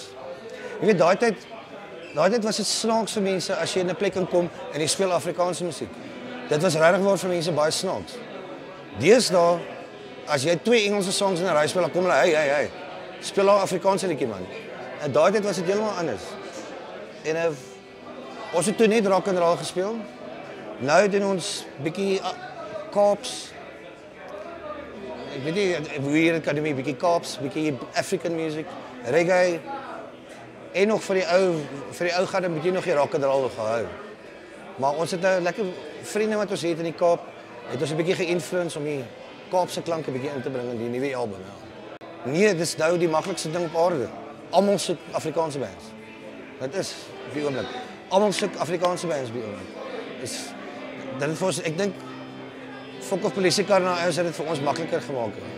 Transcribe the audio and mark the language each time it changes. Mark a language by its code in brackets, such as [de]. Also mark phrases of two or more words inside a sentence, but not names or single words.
[af] Jy weet daai tyd was dit snaaks vir mense as jy in 'n plek inkom en jy speel Afrikaanse musiek. Dit was regtig waar vir mense baie snaaks. Deesdae as jy 2 Engelse songs in 'n ry speel, dan kom hulle, hey, speel nou Afrikaanse liedjie man. En daai tyd was dit heeltemal anders. En ons het toe net [en] rock and roll [af] gespeel. Nou doen ons bietjie Kaaps. Ek weet nie hoe hier dit kan doen, bietjie Kaaps, bietjie [en] African music, [af] reggae. En nog vir die ou gaan 'n bietjie nog die [en] rock and roll [af] gehou. Maar ons het nou lekker vriende wat ons het in die Kaap, het ons 'n bietjie geïnfluence om die Kaapse klanke bietjie in te bring in die nuwe album. Ja. Nee, dis nou die maklikste ding op aarde. Almal soek Afrikaanse bands. Dit is op die oomblik. Almal soek Afrikaanse bands op die oomblik. Dit het vir ons, ek dink Fok of Polisiekar nou ons het dit vir ons makliker gemaak.